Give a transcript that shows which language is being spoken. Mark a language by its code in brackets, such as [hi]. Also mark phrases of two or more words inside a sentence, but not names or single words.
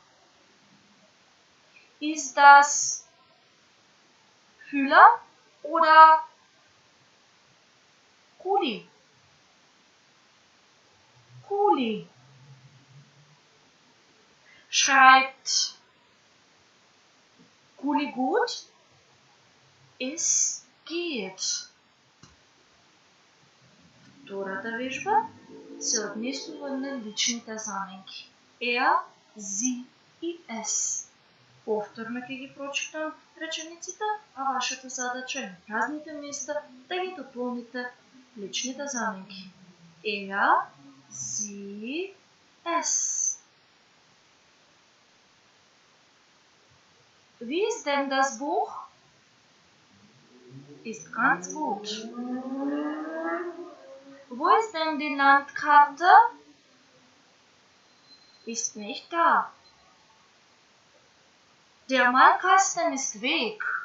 [de] Ist das Füller oder Kuli? Kuli. Schreibt Kuli gut? Es geht. [mk] Втората вежба се однесува на личните заменки. [de] Er, sie и ес. [mk] Повторно ќе ги прочитам речениците, а вашата задача е на празните места да ги дополните личните заменки. [de] Er, sie, es. Wie ist denn das Buch? Ist ganz gut. Wo ist denn die Landkarte? Ist nicht da. Der Malkasten ist weg.